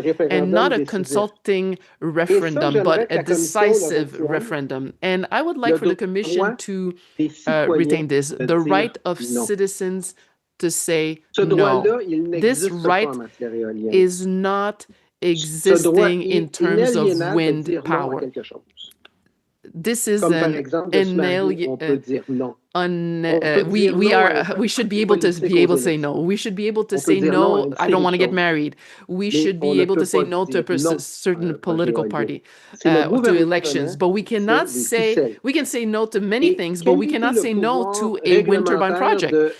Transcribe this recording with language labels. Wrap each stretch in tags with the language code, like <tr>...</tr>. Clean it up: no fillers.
<en>And not a consulting referendum, but a decisive referendum. And I would like for the Commission to retain this, the right of citizens to say no. This right is not existing in terms of wind power. this is</en> <fr>Comme par</fr> <en>an</en> <fr>exemple, de se marier, on peut dire non.</fr> <en>We should be able to say no. We should be able to say no, I don't want to get married. We should be able to say no to a certain political party, to elections. But we cannot say, we can say no to many things, but we cannot say no to a wind turbine project.</en>